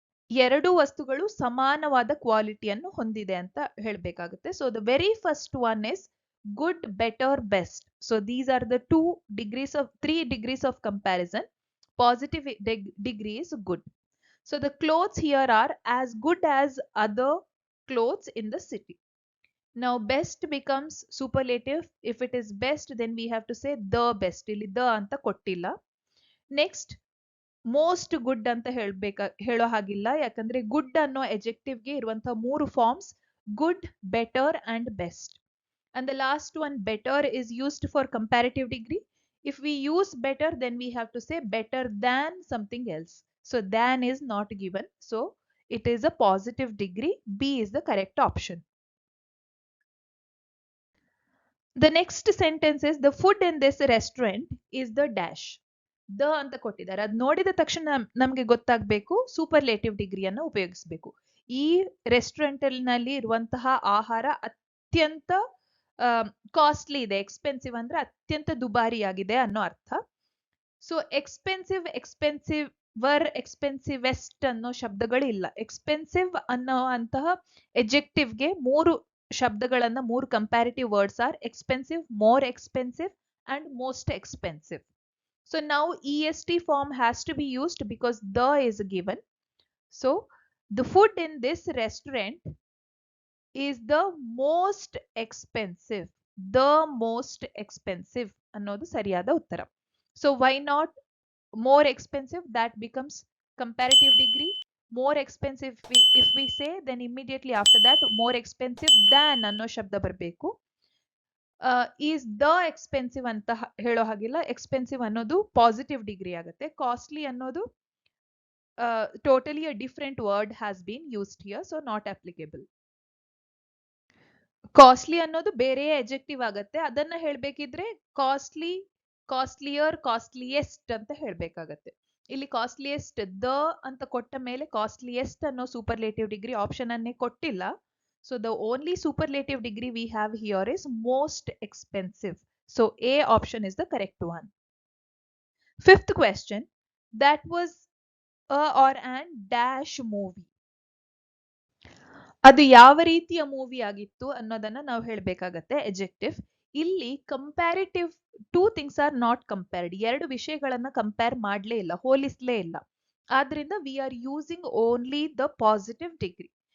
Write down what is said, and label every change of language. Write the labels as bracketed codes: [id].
[kn] ಎರಡು ವಸ್ತುಗಳು ಸಮಾನವಾದ ಕ್ವಾಲಿಟಿಯನ್ನು ಹೊಂದಿದೆ ಅಂತ ಹೇಳಬೇಕಾಗುತ್ತೆ. [en] So the very first one is good, better, best. So these are the three degrees of comparison. Positive degree is good. So the clothes here are as good as other clothes in the city. Now best becomes superlative. If it is best, then we have to say the best. [kn] Illi the anta kottilla. [en] Next, most good [kn] anta ಹೇಳೋ ಹಾಗಿಲ್ಲ, ಯಾಕಂದ್ರೆ good ಅನ್ನೋ adjective ಗೆ ಇರುವಂತಹ ಮೂರು forms, good, better and best. [en] And the last one, better, is used for comparative degree. If we use better, then we have to say better than something else. So than is not given. So it is a positive degree. B is the correct option. The next sentence is, the food in this restaurant is the dash. [kn] The ಅಂತ ಕೊಟ್ಟಿದ್ದಾರೆ. ಅದ್ ನೋಡಿದ ತಕ್ಷಣ ನಮ್ಗೆ ಗೊತ್ತಾಗ್ಬೇಕು superlative ಡಿಗ್ರಿಯನ್ನು ಉಪಯೋಗಿಸ್ಬೇಕು. ಈ restaurant ನಲ್ಲಿ ಇರುವಂತಹ ಆಹಾರ ಅತ್ಯಂತ ಕಾಸ್ಟ್ಲಿ ಇದೆ. ಎಕ್ಸ್ಪೆನ್ಸಿವ್ ಅಂದ್ರೆ ಅತ್ಯಂತ ದುಬಾರಿಯಾಗಿದೆ ಅನ್ನೋ ಅರ್ಥ. ಸೊ ಎಕ್ಸ್ಪೆನ್ಸಿವ್, ಎಕ್ಸ್ಪೆನ್ಸಿವರ್, ಎಕ್ಸ್ಪೆನ್ಸಿವೆಸ್ಟ್ ಅನ್ನೋ ಶಬ್ದಗಳು ಇಲ್ಲ. ಎಕ್ಸ್ಪೆನ್ಸಿವ್ ಅನ್ನೋ ಅಂತಹ ಎಜೆಕ್ಟಿವ್ಗೆ ಮೂರು ಶಬ್ದಗಳನ್ನ, ಮೂರು [en] Comparative words are expensive, more expensive and most expensive. So now est form has to be used because the is given. So the food in this restaurant is the most expensive. [kn] The most expensive ಅನ್ನೋದು ಸರಿಯಾದ ಉತ್ತರ. [en] So why not more expensive? That becomes comparative degree. More expensive if we say, then immediately after that more expensive than [kn] ಅನ್ನೋ ಶಬ್ದ ಬರಬೇಕು. Is the expensive ಅಂತ ಹೇಳೋ ಹಾಗಿಲ್ಲ. Expensive ಅನ್ನೋದು ಪಾಸಿಟಿವ್ ಡಿಗ್ರಿ ಆಗುತ್ತೆ. ಕಾಸ್ಟ್ಲಿ ಅನ್ನೋದು [en] Totally a different word has been used here, so not applicable. [kn] Costly ಅನ್ನೋದು ಬೇರೆ ಎಜೆಕ್ಟಿವ್ ಆಗುತ್ತೆ. ಅದನ್ನ ಹೇಳ್ಬೇಕಿದ್ರೆ ಕಾಸ್ಟ್ಲಿ, ಕಾಸ್ಟ್ಲಿಯರ್, ಕಾಸ್ಟ್ಲಿಯೆಸ್ಟ್ ಅಂತ ಹೇಳ್ಬೇಕಾಗತ್ತೆ. ಇಲ್ಲಿ ಕಾಸ್ಟ್ಲಿಯೆಸ್ಟ್ ದ ಅಂತ ಕೊಟ್ಟ ಮೇಲೆ ಕಾಸ್ಟ್ಲಿಯೆಸ್ಟ್ ಅನ್ನೋ ಸೂಪರ್ಲೇಟಿವ್ ಡಿಗ್ರಿ ಆಪ್ಷನ್ ಅನ್ನೇ ಕೊಟ್ಟಿಲ್ಲ. [en] So the only superlative degree we have here is most expensive. So A option is the correct one. Fifth question, that was a or an dash movie. [kn] ಅದು ಯಾವ ರೀತಿಯ movie ಆಗಿತ್ತು ಅನ್ನೋದನ್ನ ನಾವು ಹೇಳಬೇಕಾಗತ್ತೆ ಎಜೆಕ್ಟಿವ್. [en] ಇಲ್ಲಿ comparative two things are not compared. [kn] ಎರಡು ವಿಷಯಗಳನ್ನ compare ಮಾಡಲೇ ಇಲ್ಲ, ಹೋಲಿಸಲೇ ಇಲ್ಲ. ಆದ್ರಿಂದ [en] We are using only the positive degree.